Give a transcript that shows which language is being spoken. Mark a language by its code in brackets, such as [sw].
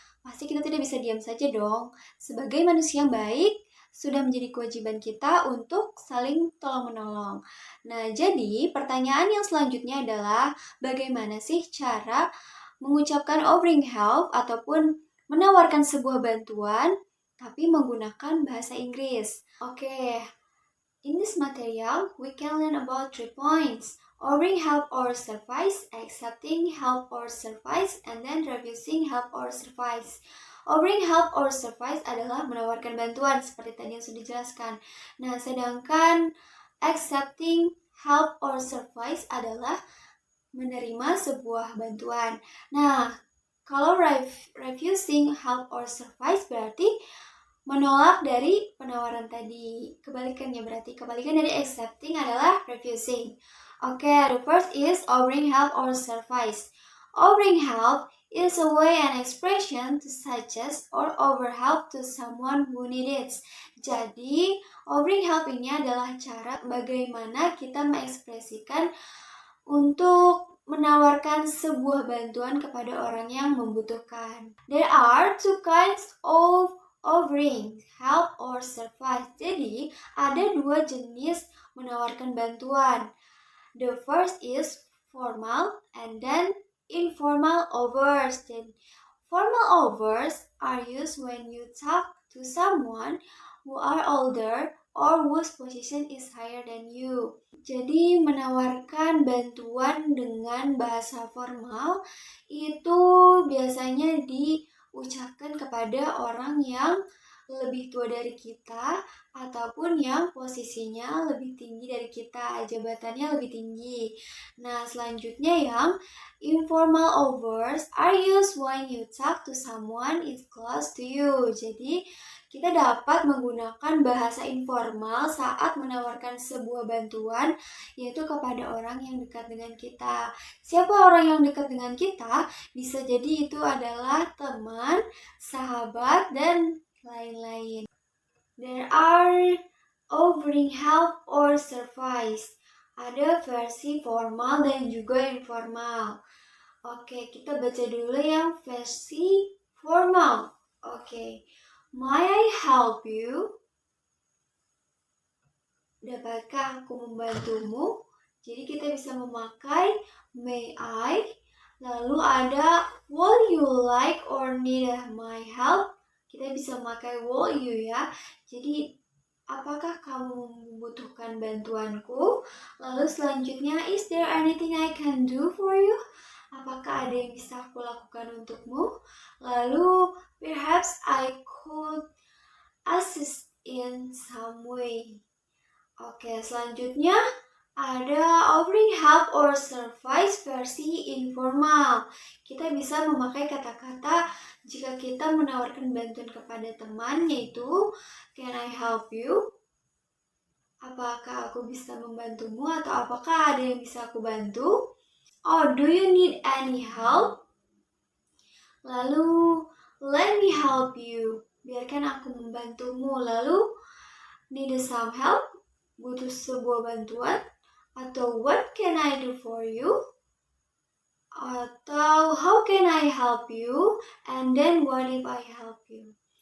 [id] Pasti kita tidak bisa diam saja dong. Sebagai manusia yang baik, sudah menjadi kewajiban kita untuk saling tolong-menolong. Nah, jadi pertanyaan yang selanjutnya adalah bagaimana sih cara mengucapkan offering help ataupun menawarkan sebuah bantuan tapi menggunakan bahasa Inggris. [en] Oke, in this material, we can learn about 3 points. Offering help or service, accepting help or service, and then refusing help or service. [id] Offering help or service adalah menawarkan bantuan, seperti tadi yang sudah dijelaskan. Nah, sedangkan accepting help or service adalah menerima sebuah bantuan. Nah, kalau refusing help or service berarti menolak dari penawaran tadi. Kebalikannya berarti kebalikan dari accepting adalah refusing. [en] Oke, the first is offering help or service. Offering help is a way and expression to suggest or offer help to someone who needs it. [id] Jadi, offering help ini adalah cara bagaimana kita mengekspresikan untuk menawarkan sebuah bantuan kepada orang yang membutuhkan. [en] There are 2 kinds of offering, help or service. [id] Jadi, ada 2 jenis menawarkan bantuan. [en] The first is formal and then informal offers. Then, formal offers are used when you talk to someone who are older or whose position is higher than you. [id] Jadi menawarkan bantuan dengan bahasa formal itu biasanya diucapkan kepada orang yang lebih tua dari kita ataupun yang posisinya lebih tinggi dari kita, jabatannya lebih tinggi. Nah, selanjutnya yang [en] informal offers are used when you talk to someone is close to you. [id] Jadi, kita dapat menggunakan bahasa informal saat menawarkan sebuah bantuan, yaitu kepada orang yang dekat dengan kita. Siapa orang yang dekat dengan kita? Bisa jadi itu adalah teman, sahabat, dan lain-lain. [en] There are offering help or service. [id] Ada versi formal dan juga informal. Oke, kita baca dulu yang versi formal. Oke. [en] May I help you? [id] Dapatkah aku membantumu? Jadi kita bisa memakai may I. Lalu ada [en] would you like or need my help? [id] Kita bisa memakai would you ya. Jadi apakah kamu membutuhkan bantuanku? Lalu selanjutnya [en] is there anything I can do for you? [id] Apakah ada yang bisa aku lakukan untukmu? [en] Lalu perhaps I could assist in some way. [id] Oke, selanjutnya ada offering help or service versi informal. Kita bisa memakai kata-kata jika kita menawarkan bantuan kepada teman, yaitu [en] can I help you? [id] Apakah aku bisa membantumu atau apakah ada yang bisa aku bantu? [en] Oh, do you need any help? Lalu, let me help you. [id] Biarkan aku membantumu. Lalu, [en] need some help? [id] Butuh sebuah bantuan? [en] Atau what can I do for you? Atau how can I help you? And then what if I help you?